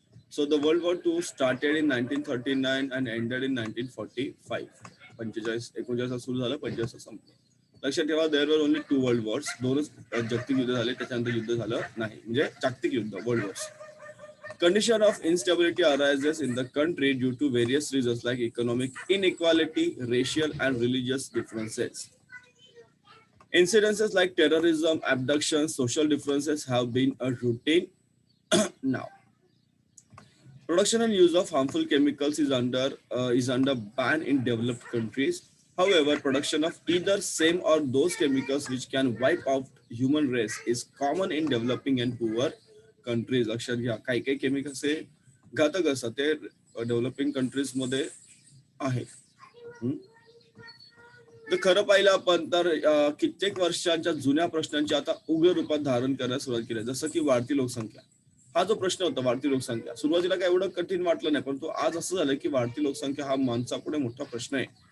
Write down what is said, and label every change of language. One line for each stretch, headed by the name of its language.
English: So the World War II started in 1939 and ended in 1945.
Marathi: 1945 सुरू झालं, 45 संपलं. लक्षात ठेवा,
English: There were only 2 world wars.
Marathi: 2च जागतिक युद्ध झाले, त्याच्यानंतर युद्ध झालं नाही, म्हणजे जागतिक युद्ध, world Wars.
English: Condition of instability arises in the country due to various reasons like economic inequality, racial and religious differences. Incidences like terrorism, abduction, social differences have been a routine now. Production and use of harmful chemicals is under ban in developed countries. However, production of either same or those chemicals which can wipe out human race is common in developing and poor countries.
Marathi: लक्षात घ्या, काही काही chemicals हे घातक असतात, ते developing countries मध्ये आहे. तर खरं पाहिलं आपण तर कित्येक वर्षांच्या जुन्या प्रश्नांची आता उग्र रूपात धारण करण्यास सुरुवात केली, जसं की वाढती लोकसंख्या. हा जो प्रश्न होता, वाढती लोकसंख्या, सुरुवातीला काय एवढं कठीण वाटलं नाही, परंतु आज असं झालं की वाढती लोकसंख्या हा माणसापुढे मोठा प्रश्न आहे.